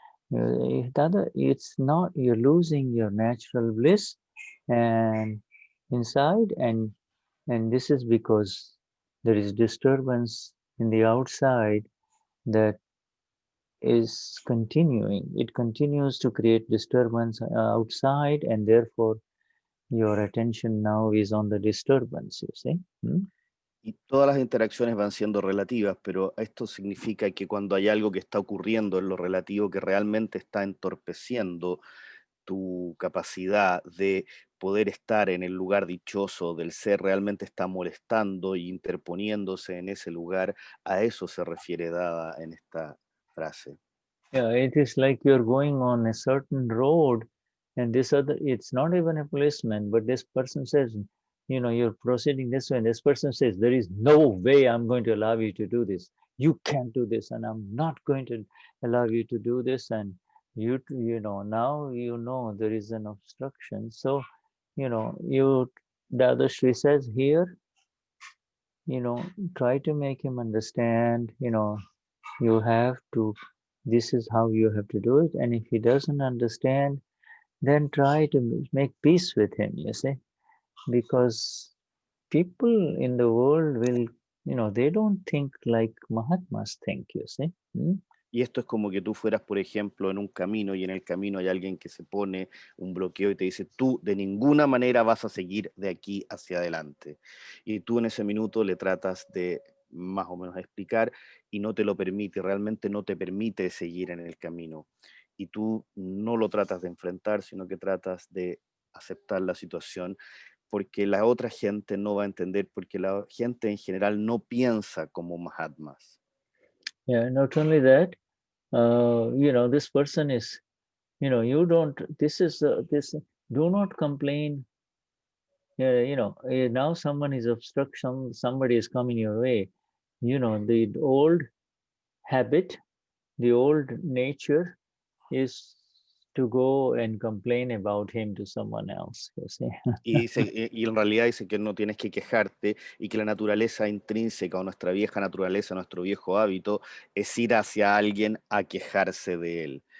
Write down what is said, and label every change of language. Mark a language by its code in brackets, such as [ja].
[en] It's not, you're losing your natural bliss and inside, and this is because there is disturbance in the outside that is continuing. It continues to create disturbance outside, and therefore your attention now is on the disturbance, you see. [es] Y todas las interacciones van siendo relativas, pero esto significa que cuando hay algo que está ocurriendo en lo relativo que realmente está entorpeciendo tu capacidad de poder estar en el lugar dichoso del ser, realmente está molestando e interponiéndose en ese lugar, a eso se refiere Dada en esta frase. [en] Yeah, it is like you're going on a certain road and this other, it's not even a policeman, but this person says, you know, you're proceeding this way, and this person says, there is no way I'm going to allow you to do this. You can't do this, and I'm not going to allow you to do this. And you know, now you know there is an obstruction. So, you know, Dadashri says here, you know, try to make him understand, you know, you have to, this is how you have to do it. And if he doesn't understand, then try to make peace with him, you see, because people in the world will, you know, they don't think like Mahatmas think, you see. [es] Y esto es como que tú fueras, por ejemplo, en un camino y en el camino hay alguien que se pone un bloqueo y te dice, tú de ninguna manera vas a seguir de aquí hacia adelante. Y tú en ese minuto le tratas de más o menos explicar y no te lo permite, realmente no te permite seguir en el camino. Y tú no lo tratas de enfrentar, sino que tratas de aceptar la situación, porque la otra gente no va a entender, porque la gente en general no piensa como Mahatmas. [en] Yeah, not only that, you know, this person is, you know, you don't, this is, this, do not complain. You know, now someone is obstruction, somebody is coming your way. You know, the old habit, the old nature is to go and complain about him to someone else, you see. [es] Y en realidad dice que no tienes que quejarte y que la naturaleza intrínseca o nuestra vieja naturaleza, nuestro viejo hábito es ir hacia alguien a quejarse de él.